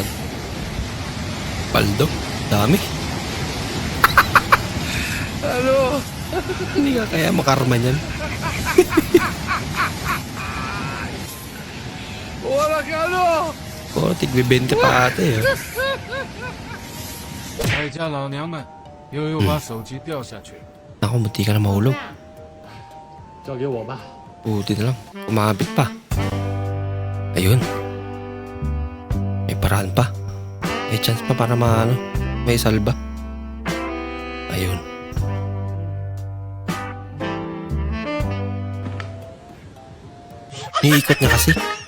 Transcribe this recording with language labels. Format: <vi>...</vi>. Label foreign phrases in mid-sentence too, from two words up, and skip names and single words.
<tl>Paldo? Dami. Ano? Hindi ka kaya makarma niyan. Wala ka ano? Oo, tigbi 20 pa ate.</tl> <zh>哀家老娘们又把手机掉下去。</zh> <tl>Ako, munti ka na mahulog.</tl> <zh>交给我吧。</zh> <tl>Buti na lang. Kumapit pa. Ayun. May paraan pa. May chance pa para may salba. Ayun. Iikot niya kasi.</tl>